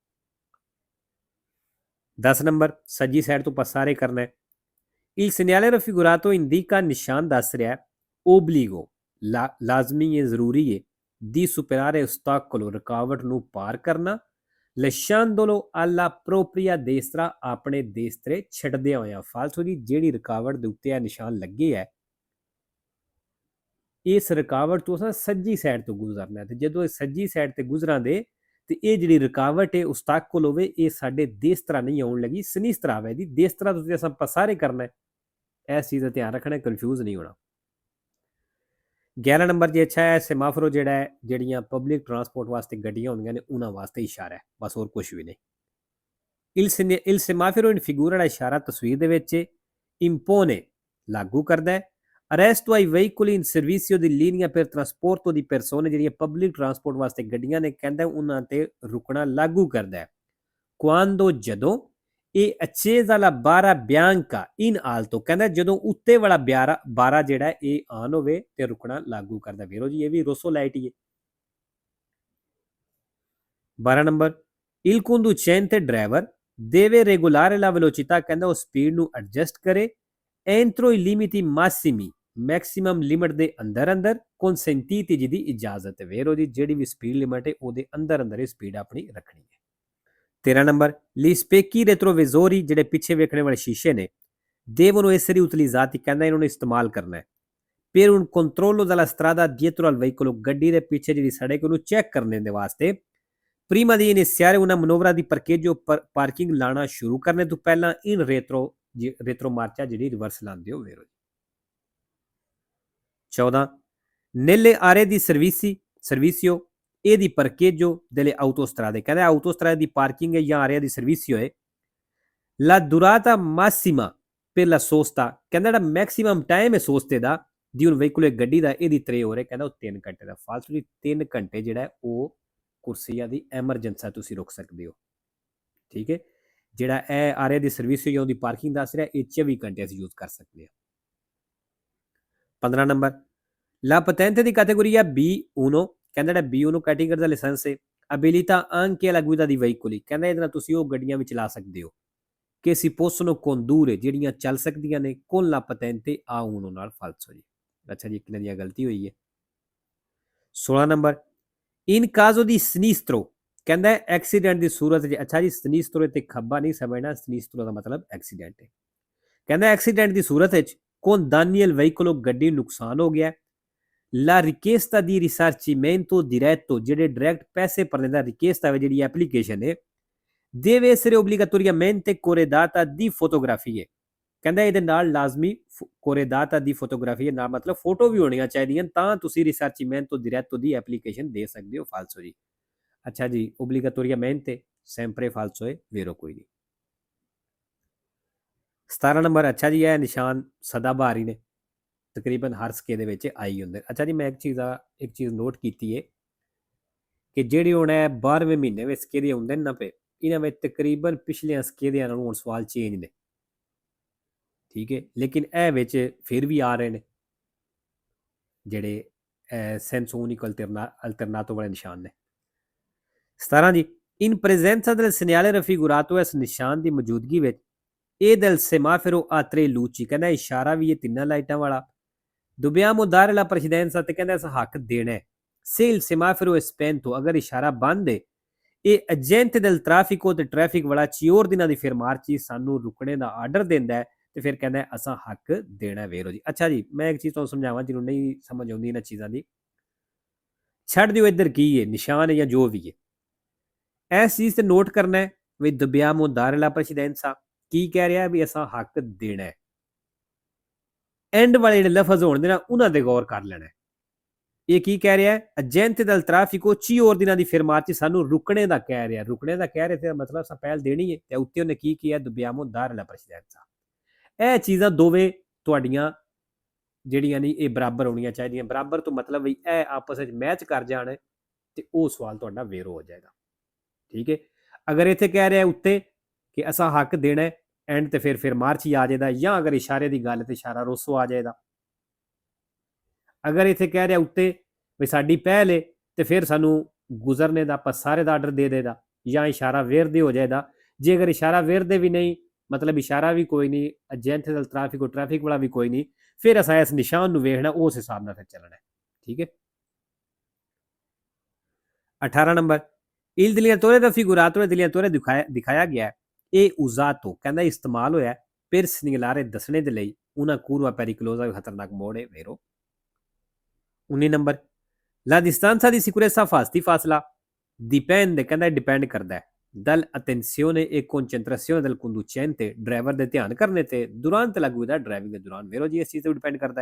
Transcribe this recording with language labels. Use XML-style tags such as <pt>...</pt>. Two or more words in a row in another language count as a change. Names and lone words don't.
<pa>10 ਨੰਬਰ, ਸੱਜੀ ਸਾਈਡ ਤੋਂ ਪਸਾਰੇ ਕਰਨਾ ਹੈ।</pa> <it>il segnale raffigurato indica,</it> <pa>ਨਿਸ਼ਾਨ ਦੱਸ ਰਿਹਾ obbligo, ਲਾਜ਼ਮੀ ਹੈ, ਜ਼ਰੂਰੀ ਹੈ,</pa> <it>di superare ostacolo,</it> <pa>ਰੁਕਾਵਟ ਨੂੰ ਪਾਰ ਕਰਨਾ,</pa> <it>lasciandolo alla propria destra,</it> <pa>ਆਪਣੇ ਦੇਸਤਰੇ ਛੱਡਦਿਆਂ ਹੋਇਆਂ। ਫਾਲਸੋ ਜੀ, ਜਿਹੜੀ ਰੁਕਾਵਟ ਦੇ ਉੱਤੇ ਇਹ ਨਿਸ਼ਾਨ ਲੱਗੇ ਹੈ, ਇਸ ਰੁਕਾਵਟ ਤੋਂ ਅਸਾਂ ਸੱਜੀ ਸਾਈਡ ਤੋਂ ਗੁਜ਼ਰਨਾ, ਤੇ ਜਦੋਂ ਇਹ ਸੱਜੀ ਸਾਈਡ ਤੇ ਗੁਜ਼ਰਾਂਦੇ ਤੇ ਇਹ ਜਿਹੜੀ ਰੁਕਾਵਟ ਹੈ ਉਸਤਾਕਲ ਹੋਵੇ, ਇਹ ਸਾਡੇ ਦੇਸਤਰਾ ਨਹੀਂ ਆਉਣ ਲੱਗੀ, ਸਨੀਸਤਰਾ ਆਵੇ ਦੀ। ਦੇਸਤਰਾ ਤੋਂ ਅਸਾਂ ਪਸਾਰੇ ਕਰਨਾ ਹੈ, ਇਸ ਚੀਜ਼ ਦਾ ਧਿਆਨ ਰੱਖਣਾ, ਕਨਫਿਊਜ਼ ਨਹੀਂ ਹੋਣਾ। 11 ਨੰਬਰ ਜੇ ਅੱਛਾ ਹੈ, ਸੈਮਾਫੋਰ ਜਿਹੜਾ ਹੈ, ਜਿਹੜੀਆਂ</pa> <en>public transport</en> <pa>ਵਾਸਤੇ ਗੱਡੀਆਂ ਹੁੰਦੀਆਂ ਨੇ ਉਹਨਾਂ ਵਾਸਤੇ ਇਸ਼ਾਰਾ ਹੈ, ਬਸ ਹੋਰ ਕੁਝ ਵੀ ਨਹੀਂ।</pa> <it>il semaforo in figura</it> <pa>ਦਾ ਇਸ਼ਾਰਾ ਤਸਵੀਰ ਦੇ ਵਿੱਚ impone, ਲਾਗੂ ਕਰਦਾ ਹੈ,</pa> <it>arresto ai veicoli in servizio di linea per trasporto di persone,</it> <pa>ਜਿਹੜੀਆਂ</pa> <en>public transport</en> <pa>ਵਾਸਤੇ ਗੱਡੀਆਂ ਨੇ, ਕਹਿੰਦਾ ਉਹਨਾਂ ਤੇ ਰੁਕਣਾ ਲਾਗੂ ਕਰਦਾ ਹੈ।</pa> <it>quando,</it> <pa>ਜਦੋਂ, ਇਹ</pa> <it>accesa la barra bianca in alto,</it> <pa>ਕਹਿੰਦਾ ਜਦੋਂ ਉੱਤੇ ਵਾਲਾ ਬਾਰਾ ਜਿਹੜਾ ਇਹ ਆਨ ਹੋਵੇ ਤੇ ਰੁਕਣਾ ਲਾਗੂ ਕਰਦਾ। ਵੀਰੋ ਜੀ, ਇਹ ਵੀ ਰੋਸੋ ਲਾਈਟ ਹੀ ਹੈ। 12 ਨੰਬਰ,</pa> <it>il conducente, ਡਰਾਈਵਰ, deve regolare la velocità,</it> <pa>ਕਹਿੰਦਾ ਉਹ ਸਪੀਡ ਨੂੰ ਐਡਜਸਟ ਕਰੇ,</pa> <it>entro i limiti massimi,</it> <en>maximum limit</en> <pa>ਦੇ ਅੰਦਰ ਅੰਦਰ, consentiti, ਜਿਹਦੀ ਇਜਾਜ਼ਤ ਹੈ। ਵੀਰੋ ਜੀ, ਜਿਹੜੀ ਵੀ</pa> <en>speed limit</en> <pa>ਹੈ ਉਹਦੇ ਅੰਦਰ ਅੰਦਰ ਇਹ ਸਪੀਡ ਆਪਣੀ ਰੱਖਣੀ ਹੈ। 13 ਨੰਬਰ,</pa> <it>gli specchi retrovisori,</it> <pa>ਜਿਹੜੇ ਪਿੱਛੇ ਵੇਖਣੇ ਵਾਲੇ ਸ਼ੀਸ਼ੇ ਨੇ,</pa> <it>devono essere utilizzati,</it> <pa>ਕਹਿੰਦਾ ਇਹਨਾਂ ਨੂੰ ਇਸਤੇਮਾਲ ਕਰਨਾ ਹੈ,</pa> <it>per un controllo della strada dietro al veicolo,</it> <pa>ਗੱਡੀ ਦੇ ਪਿੱਛੇ ਜਿਹੜੀ ਸੜਕ ਉਹਨੂੰ ਚੈੱਕ ਕਰਨੇ ਦੇ ਵਾਸਤੇ,</pa> <it>prima di iniziare una manovra di parcheggio,</it> <pa>ਪਾਰਕਿੰਗ ਲਾਣਾ ਸ਼ੁਰੂ ਕਰਨੇ ਤੋਂ ਪਹਿਲਾਂ</pa> <it>in retro</it> <pa>ਮਾਰਚਾ, ਜਿਹੜੀ ਰਿਵਰਸ ਲਾਉਂਦੇ ਹੋ। ਵੀਰੋ ਜੀ। 14,</pa> <it>nelle aree di servizio e di parcheggio delle autostrade, ਕਹਿੰਦਾ autostrade</it> <pa>ਦੀ ਪਾਰਕਿੰਗ ਹੈ ਜਾਂ</pa> <it>area di servizio ਹੈ, la durata massima per la sosta,</it> <pa>ਕਹਿੰਦਾ ਜਿਹੜਾ</pa> <en>maximum time</en> <pa>ਹੈ ਸੋਸਤੇ ਦਾ,</pa> <it>di un veicolo,</it> <pa>ਗੱਡੀ ਦਾ, ਇਹਦੀ 3 ore, ਕਹਿੰਦਾ ਉਹ 3 ਘੰਟੇ ਦਾ। ਫਾਲਤੂ ਦੀ 3 ਘੰਟੇ ਜਿਹੜਾ ਉਹ ਕੁਰਸੀਆਂ ਦੀ ਐਮਰਜੈਂਸੀ ਤੁਸੀਂ ਰੁਕ ਸਕਦੇ ਹੋ। ਠੀਕ ਹੈ, ਜਿਹੜਾ ਇਹ</pa> <it>area di servizio</it> <pa>ਜਾਂ ਉਹਦੀ ਪਾਰਕਿੰਗ ਦੱਸ ਰਿਹਾ, ਇਹ 24 ਘੰਟੇ ਅਸੀਂ ਯੂਜ਼ ਕਰ ਸਕਦੇ ਹਾਂ। 15 ਨੰਬਰ,</pa> <it>la patente di categoria B1,</it> <pa>ਕਹਿੰਦਾ ਜਿਹੜਾ B1 ਕੈਟੇਗਰੀ ਦਾ ਲਾਇਸੈਂਸ ਹੈ,</pa> <it>abilita anche alla guida di veicoli,</it> <pa>ਕਹਿੰਦਾ ਇਹਦੇ ਨਾਲ ਤੁਸੀਂ ਉਹ ਗੱਡੀਆਂ ਵੀ ਚਲਾ ਸਕਦੇ ਹੋ</pa> <it>che si possono condurre,</it> <pa>ਜਿਹੜੀਆਂ ਚੱਲ ਸਕਦੀਆਂ ਨੇ,</pa> <it>con la patente A1</it> <pa>ਨਾਲ। ਫਾਲਸੋ ਜੀ। ਅੱਛਾ ਜੀ, ਕਿੰਨੇ ਦੀ ਗਲਤੀ ਹੋਈ ਹੈ। 16 ਨੰਬਰ,</pa> <it>in caso di sinistro,</it> <pa>ਕਹਿੰਦਾ ਐਕਸੀਡੈਂਟ ਦੀ ਸੂਰਤ ਚ। ਅੱਛਾ ਜੀ, sinistro ਤੇ ਖੱਬਾ ਨਹੀਂ ਸਮਝਣਾ, sinistro ਦਾ ਮਤਲਬ ਐਕਸੀਡੈਂਟ ਹੈ। ਕਹਿੰਦਾ ਐਕਸੀਡੈਂਟ ਦੀ ਸੂਰਤ ਵਿੱਚ</pa> <it>con danni al veicolo,</it> <pa>ਗੱਡੀ ਨੁਕਸਾਨ ਹੋ ਗਿਆ,</pa> <it>la richiesta di risarcimento diretto,</it> <pa>ਜਿਹੜੇ ਡਾਇਰੈਕਟ ਪੈਸੇ ਭਰਨੇ ਦਾ ਰਿਕੁਐਸਟ ਆਵੇ, ਜਿਹੜੀ ਐਪਲੀਕੇਸ਼ਨ ਹੈ,</pa> <it>deve essere obbligatoriamente corredata di fotografie,</it> <pa>ਕਹਿੰਦਾ ਇਹਦੇ ਨਾਲ ਲਾਜ਼ਮੀ</pa> <it>corredata di fotografie</it> <pa>ਨਾਲ ਮਤਲਬ ਫੋਟੋ ਵੀ ਹੋਣੀਆਂ ਚਾਹੀਦੀਆਂ, ਤਾਂ ਤੁਸੀਂ</pa> <it>risarcimento diretto</it> <pa>ਦੀ ਐਪਲੀਕੇਸ਼ਨ ਦੇ ਸਕਦੇ ਹੋ। ਫਾਲਸੋ ਜੀ। ਅੱਛਾ ਜੀ,</pa> <it>obbligatoriamente sempre falso</it> <pa>ਹੈ, ਵੀਰੋ ਕੋਈ ਨਹੀਂ। 17 ਨੰਬਰ, ਅੱਛਾ ਜੀ, ਇਹ ਨਿਸ਼ਾਨ ਸਦਾਬਹਾਰ ਹੀ ਨੇ, ਤਕਰੀਬਨ ਹਰ ਸਕੇ ਦੇ ਵਿੱਚ ਆਈ ਹੁੰਦੇ। ਅੱਛਾ ਜੀ, ਮੈਂ ਇੱਕ ਚੀਜ਼ ਨੋਟ ਕੀਤੀ ਹੈ ਕਿ ਜਿਹੜੇ ਹੁਣ ਇਹ 12ਵੇਂ ਮਹੀਨੇ ਵਿੱਚ ਸਕੇ ਦੇ ਹੁੰਦੇ ਨੇ ਨਾ ਪਏ, ਇਹਨਾਂ ਵਿੱਚ ਤਕਰੀਬਨ ਪਿਛਲੇ ਸਕੇ ਦੇ ਨਾਲ ਹੁਣ ਸਵਾਲ ਚੇਂਜ ਨੇ। ਠੀਕ ਹੈ, ਲੇਕਿਨ ਇਹ ਵਿੱਚ ਫਿਰ ਵੀ ਆ ਰਹੇ ਨੇ ਜਿਹੜੇ</pa> <it>senso unico alternato</it> <pa>ਵਾਲੇ ਨਿਸ਼ਾਨ ਨੇ। 17 ਜੀ,</pa> <it>in presenza del segnale raffigurato,</it> <pa>ਇਸ ਨਿਸ਼ਾਨ ਦੀ ਮੌਜੂਦਗੀ ਵਿੱਚ,</pa> <it>e del semaforo a 3 luci,</it> <pa>ਕਹਿੰਦਾ ਇਸ਼ਾਰਾ ਵੀ ਇਹ 3 ਲਾਈਟਾਂ ਵਾਲਾ,</pa> <it>dobbiamo dare la precedenza,</it> <pa>ਤੇ ਕਹਿੰਦਾ ਇਸ ਹੱਕ ਦੇਣਾ,</pa> <it>se il semaforo è spento,</it> <pa>ਅਗਰ ਇਸ਼ਾਰਾ ਬੰਦ ਹੈ, ਇਹ ਏਜੰਟ</pa> <it>del traffico,</it> <pa>ਤੇ ਟ੍ਰੈਫਿਕ ਵਾਲਾ 4 ਦਿਨਾਂ ਦੀ ਫਿਰ ਮਾਰਚੀ ਸਾਨੂੰ ਰੁਕਣੇ ਦਾ ਆਰਡਰ ਦਿੰਦਾ ਹੈ, ਤੇ ਫਿਰ ਕਹਿੰਦਾ ਅਸਾਂ ਹੱਕ ਦੇਣਾ। ਵੀਰੋ ਜੀ। ਅੱਛਾ ਜੀ, ਮੈਂ ਇੱਕ ਚੀਜ਼ ਤੁਹਾਨੂੰ ਸਮਝਾਵਾਂ ਜਿਹਨੂੰ ਨਹੀਂ ਸਮਝ ਆਉਂਦੀ ਇਹਨਾਂ ਚੀਜ਼ਾਂ ਦੀ, ਛੱਡ ਦਿਓ ਇੱਧਰ ਕੀ ਹੈ ਨਿਸ਼ਾਨ ਹੈ ਜਾਂ ਜੋ ਵੀ ਹੈ, ਇਸ ਚੀਜ਼ ਤੇ ਨੋਟ ਕਰਨਾ ਹੈ ਵੀ</pa> <it>dobbiamo dare la precedenza</it> <pa>ਕੀ ਕਹਿ ਰਿਹਾ, ਵੀ ਅਸਾਂ ਹੱਕ ਦੇਣਾ ਹੈ। ਐਂਡ ਵਾਲੇ ਜਿਹੜੇ ਲਫ਼ਜ਼ ਹੋਣ ਦੇ ਨਾ ਉਹਨਾਂ ਤੇ ਗੌਰ ਕਰ ਲੈਣਾ। ਇਹ ਕੀ ਕਹਿ ਰਿਹਾ ਹੈ?</pa> <it>agente del traffico ci ordina di fermarci,</it> <pa>ਸਾਨੂੰ ਰੁਕਣੇ ਦਾ ਕਹਿ ਰਿਹਾ। ਰੁਕਣੇ ਦਾ ਕਹਿ ਰਿਹਾ ਤੇ ਮਤਲਬ ਅਸਾਂ ਪਹਿਲ ਦੇਣੀ ਹੈ। ਤੇ ਉੱਤੇ ਉਹਨੇ ਕੀ ਕੀਤਾ?</pa> <it>dobbiamo dare la precedenza।</it> <pa>ਇਹ ਚੀਜ਼ਾਂ ਦੋਵੇਂ ਤੁਹਾਡੀਆਂ ਜਿਹੜੀਆਂ ਨੇ ਇਹ ਬਰਾਬਰ ਹੋਣੀਆਂ ਚਾਹੀਦੀਆਂ। ਬਰਾਬਰ ਤੋਂ ਮਤਲਬ ਵੀ ਇਹ ਆਪਸ ਵਿੱਚ ਮੈਚ ਕਰ ਜਾਣ ਤੇ ਉਹ ਸਵਾਲ ਤੁਹਾਡਾ ਵੇਰੋ ਹੋ ਜਾਏਗਾ। ਠੀਕ ਹੈ। ਅਗਰ ਇੱਥੇ ਕਹਿ ਰਿਹਾ ਉੱਤੇ ਕਿ ਅਸਾਂ ਹੱਕ ਦੇਣਾ ਐਂਡ ਤੇ ਫਿਰ ਮਾਰਚ ਹੀ ਆ ਜਾਏਗਾ, ਜਾਂ ਅਗਰ ਇਸ਼ਾਰੇ ਦੀ ਗੱਲ ਤੇ ਇਸ਼ਾਰਾ ਰੋਸੋ ਆ ਜਾਏਗਾ। ਅਗਰ ਇੱਥੇ ਕਹਿ ਰਿਹਾ ਉੱਤੇ ਵੀ ਸਾਡੀ ਪਹਿਲ ਹੈ ਤੇ ਫਿਰ ਸਾਨੂੰ ਗੁਜ਼ਰਨੇ ਦਾ ਆਪਾਂ ਸਾਰੇ ਦਾ ਆਰਡਰ ਦੇ ਦੇਗਾ, ਜਾਂ ਇਸ਼ਾਰਾ ਵੇਰਦੇ ਹੋ ਜਾਏਗਾ। ਜੇ ਅਗਰ ਇਸ਼ਾਰਾ ਵੇਰਦੇ ਵੀ ਨਹੀਂ, ਮਤਲਬ ਇਸ਼ਾਰਾ ਵੀ ਕੋਈ ਨਹੀਂ,</pa> <it>agente del traffico</it> <pa>ਟ੍ਰੈਫਿਕ ਵਾਲਾ ਵੀ ਕੋਈ ਨਹੀਂ, ਫਿਰ ਅਸਾਂ ਇਸ ਨਿਸ਼ਾਨ ਨੂੰ ਵੇਖਣਾ, ਉਸ ਹਿਸਾਬ ਨਾਲ ਫਿਰ ਚੱਲਣਾ ਹੈ। ਠੀਕ ਹੈ। 18 ਨੰਬਰ</pa> <it>il dilettore raffigurato e dilettore</it> <pa>ਦਿਖਾਇਆ ਗਿਆ ਹੈ। ਇਹ usato ਕਹਿੰਦਾ ਇਸਤੇਮਾਲ ਹੋਇਆ</pa> <it>per segnalare</it> <pa>ਦੱਸਣੇ ਦੇ ਲਈ</pa> <it>una curva pericolosa</it> <pa>ਵੀ ਖਤਰਨਾਕ ਮੋੜ ਹੈ vero। 19 ਨੰਬਰ</pa> <it>la distanza di sicurezza</it> <pa>ਫਾਸਲਾ dipende ਕਹਿੰਦਾ ਡਿਪੈਂਡ ਕਰਦਾ ਹੈ</pa> <it>dal attenzione e concentrazione del conducente</it> <pa>ਡਰਾਈਵਰ ਦੇ ਧਿਆਨ ਕਰਨੇ ਤੇ</pa> <it>durante la guida</it> <pa>ਡਰਾਈਵਿੰਗ ਦੇ ਦੌਰਾਨ vero ਜੀ, ਇਸ ਚੀਜ਼ ਤੇ ਡਿਪੈਂਡ ਕਰਦਾ ਹੈ।</pa>